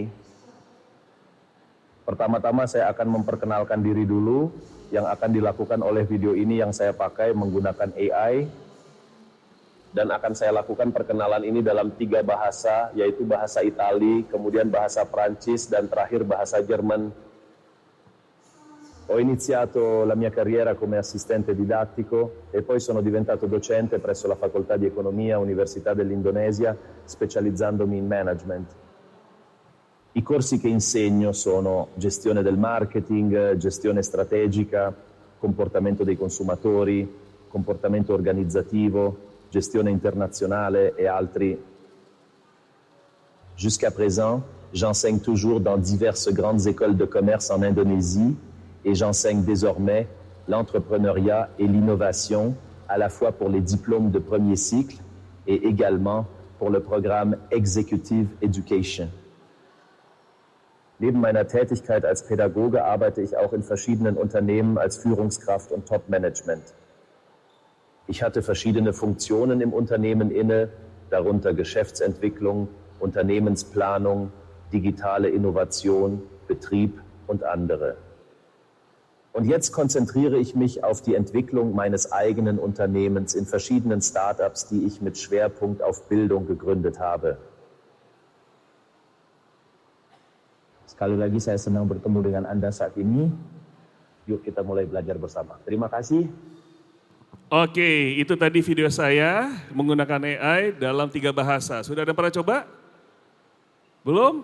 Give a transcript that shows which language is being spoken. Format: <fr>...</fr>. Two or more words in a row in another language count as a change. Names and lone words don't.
<id>Pertama-tama saya akan memperkenalkan diri dulu, yang akan dilakukan oleh video ini yang saya pakai menggunakan AI. Dan akan saya lakukan perkenalan ini dalam 3 bahasa, yaitu bahasa Itali, kemudian bahasa Prancis, dan terakhir bahasa Jerman.</id> <it>Ho iniziato la mia carriera come assistente didattico e poi sono diventato docente presso la Facoltà di Economia, Università dell'Indonesia, specializzandomi in management. I corsi che insegno sono gestione del marketing, gestione strategica, comportamento dei consumatori, comportamento organizzativo, gestione internazionale et altri.</it> <fr>Jusqu'à présent, j'enseigne toujours dans diverses grandes écoles de commerce en Indonésie et j'enseigne désormais l'entrepreneuriat et l'innovation à la fois pour les diplômes de premier cycle et également pour le programme</fr> <en>Executive Education.</en> <de>Neben meiner Tätigkeit als Pädagoge arbeite ich auch in verschiedenen Unternehmen als Führungskraft und Top-Management. Ich hatte verschiedene Funktionen im Unternehmen inne, darunter Geschäftsentwicklung, Unternehmensplanung, digitale Innovation, Betrieb und andere. Und jetzt konzentriere ich mich auf die Entwicklung meines eigenen Unternehmens in verschiedenen Startups, die ich mit Schwerpunkt auf Bildung gegründet habe.</de> <id>Sekali lagi saya senang bertemu dengan Anda saat ini. Yuk kita mulai belajar bersama. Terima kasih. Oke, itu tadi video saya menggunakan AI dalam 3 bahasa. Sudah ada pernah coba? Belum?</id>